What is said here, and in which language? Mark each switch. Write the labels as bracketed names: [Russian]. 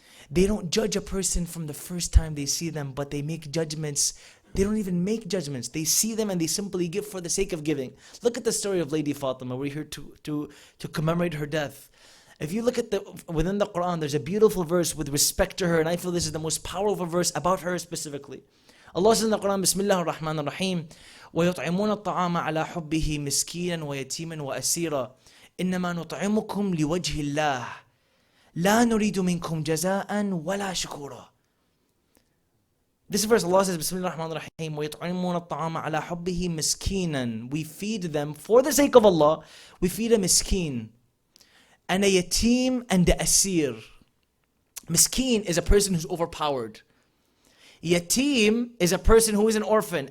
[English] They don't judge a person from the first time they see them, but they make judgments. They don't even make judgments. They see them and they simply give for the sake of giving. Look at the story of Lady Fatemah. We're here to commemorate her death. If you look at within the Quran, there's a beautiful verse with respect to her, and I feel this is the most powerful verse about her specifically. Allah says in the Quran, Bismillah ar-Rahman ar-Rahim, [Arabic] وَيُطْعِمُونَ الطَّعَامَ عَلَى حُبِّهِ مِسْكِينًا وَيَتِيمًا وَأَسِيرًا إِنَّمَا نُطْعِمُكُمْ لِوَجْهِ اللَّهِ لَا نُرِيدُ مِنْكُمْ جَزَاءً وَلَا شُكُورًا. [English] This verse, Allah says, Bismillah ar-Rahman ar-Rahim, [Arabic] وَيُطْعِمُونَ الطَّعَامَ عَلَى حُبِّهِ مِسْكِينًا. [English] We feed them for the sake of Allah. We feed a miskin and a yatim and a asir. Miskin is a person who's overpowered. Yatim is a person who is an orphan.